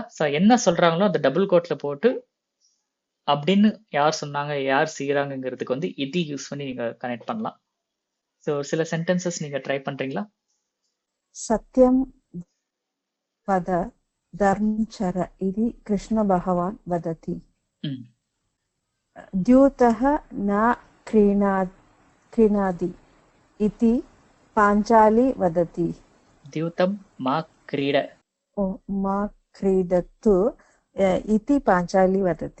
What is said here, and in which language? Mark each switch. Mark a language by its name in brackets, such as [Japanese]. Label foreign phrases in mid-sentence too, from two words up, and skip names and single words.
[Tamil] சோ என்ன சொல்றாங்களோ அந்த [English] double quote [Tamil] போட்டு அப்படின்னு யார் சொன்னாங்க, யார் செய்யறாங்கிறதுக்கு வந்து இதி யூஸ் பண்ணி நீங்க கனெக்ட் பண்ணலாம். சோ சில சென்டென்சஸ் நீங்க ட்ரை பண்றீங்களா? [Sanskrit] सत्यं वद धर्मं चर इति कृष्ण भगवान् वदति. द्यूतः न क्रीणाति इति पाञ्चाली वदति. द्यूतं मा क्रीड. मा क्रीडतु इति पाञ्चाली वदति.